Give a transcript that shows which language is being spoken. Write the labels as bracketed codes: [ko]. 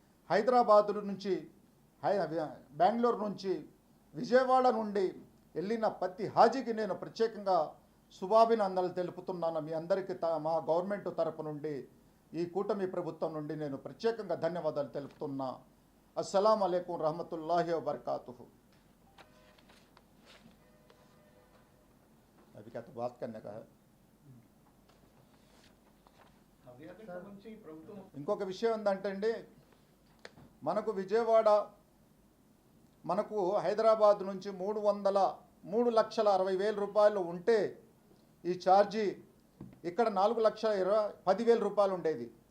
[te] హైదరాబాదు నుంచి, బెంగళూరు నుంచి, విజయవాడ నుండి వెళ్ళిన ప్రతి హాజీకి నేను ప్రత్యేకంగా శుభాభినందనలు తెలుపుతున్నాను. మీ అందరికీ మా గవర్నమెంట్ తరపు నుండి, ఈ కూటమి ప్రభుత్వం నుండి నేను ప్రత్యేకంగా ధన్యవాదాలు తెలుపుతున్నా. [hi] अस्सलाम वालेकुम रहमतुल्लाहि व बरकातुहू। अभी क्या तो बात करने का है. [te] ఇంకొక విషయం ఏంటంటే అండి, మనకు విజయవాడ, మనకు హైదరాబాద్ నుంచి 3,60,000 రూపాయలు ఉంటే ఈ ఛార్జీ ఇక్కడ 4,10,000 రూపాయలు ఉండేది.